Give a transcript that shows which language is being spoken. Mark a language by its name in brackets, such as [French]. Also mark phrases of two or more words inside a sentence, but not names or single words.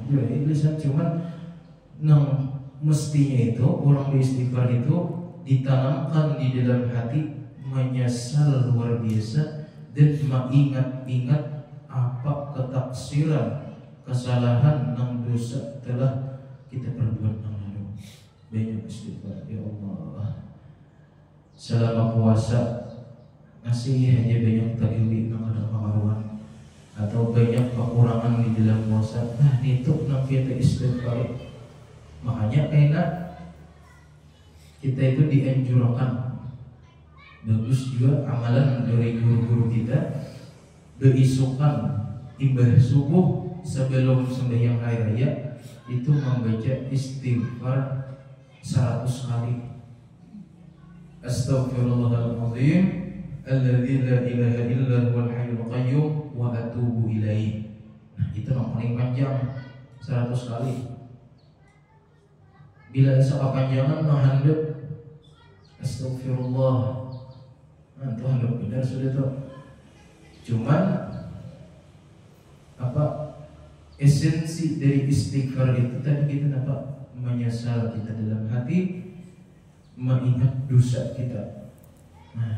[Indonesian] Ya, lisan cuman nang mestinya itu orang beristighfar itu ditanamkan di dalam hati, menyesal luar biasa dan mengingat-ingat apa ketaksiran, kesalahan dan dosa telah kita perbuat yang lalu. Banyak istighfar, ya Allah. [Banjar] Selama puasa masih hanya banyak takili yang ada pengaruhan atau banyak kekurangan di dalam puasa. Nah, itu nang kita istighfar. Makanya enak kita itu dianjurkan. Bagus juga amalan dari guru-guru kita, berisukan imbah subuh sebelum sembahyang hari raya itu membaca istighfar 100 kali. [Arabic] أستغفر الله العظيم الذي لا إله إلا هو الحي القيوم وأتوب إليه. [Indonesian] Nah, itu yang paling panjang 100 kali. [Banjar] Bila isa kepanjangan handap astagfirullah. Nah, itu handap benar sudah tuh. Cuman apa esensi dari istighfar itu tadi kita dapat menyesal kita dalam hati, mengingat dosa kita.